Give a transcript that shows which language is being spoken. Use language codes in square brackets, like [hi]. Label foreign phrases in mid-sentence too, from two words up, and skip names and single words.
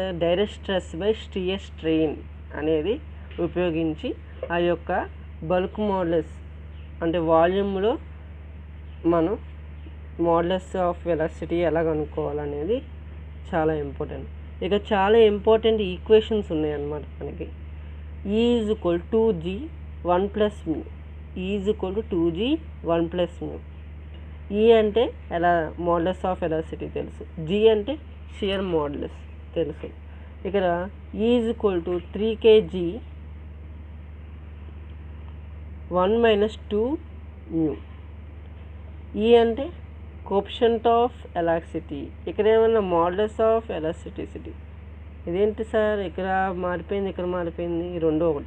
[en] direct stress by shear strain [te] అనేది ఉపయోగించి ఆ యొక్క [en] bulk modulus [te] అంటే వాల్యూమ్లో మనం [en] modulus of velocity [te] ఎలా కనుక్కోవాలనేది చాలా ఇంపార్టెంట్. ఇక చాలా ఇంపార్టెంట్ ఈక్వేషన్స్ ఉన్నాయన్నమాట మనకి. [en] E is equal to 2G 1 plus mu. E is equal to 2G 1 plus mu. [te] E అంటే ఎలా [en] modulus of velocity [te] తెలుసు, G అంటే [en] shear modulus [te] తెలుసు. [en] ఇక్కడ E is equal to 3kg 1 minus 2 mu. [te] E అంటే [en] coefficient of elasticity. [te] ఇక్కడ ఏమన్నా [en] modulus of elasticity. [te] ఇదేంటి సార్ ఇక్కడ మారిపోయింది, ఇక్కడ మారిపోయింది, రెండు ఒకటే.